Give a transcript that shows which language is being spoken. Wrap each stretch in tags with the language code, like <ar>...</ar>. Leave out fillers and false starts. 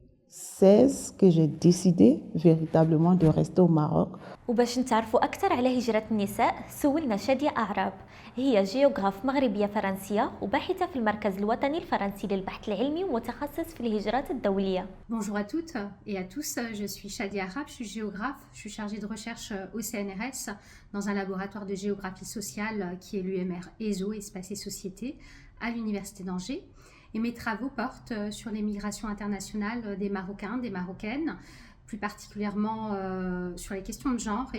<fr>2016 que j'ai décidé véritablement de rester au Maroc.</fr> <ar>وباش نتعرفوا أكثر على هجرة النساء سولنا شادية أعراب. هي جيوغراف مغربية فرنسية وباحثة في المركز الوطني الفرنسي للبحث العلمي ومتخصص في الهجرات الدولية.</ar> <fr>Bonjour à toutes et à tous, je suis Shadia Arab, je suis géographe, je suis chargée de recherche au CNRS dans un laboratoire de géographie sociale qui est l'UMR ESO, Espace et Société, à l'Université d'Angers. Et mes travaux portent sur les migrations internationales des Marocains, des Marocaines, plus particulièrement sur les questions de genre.</fr>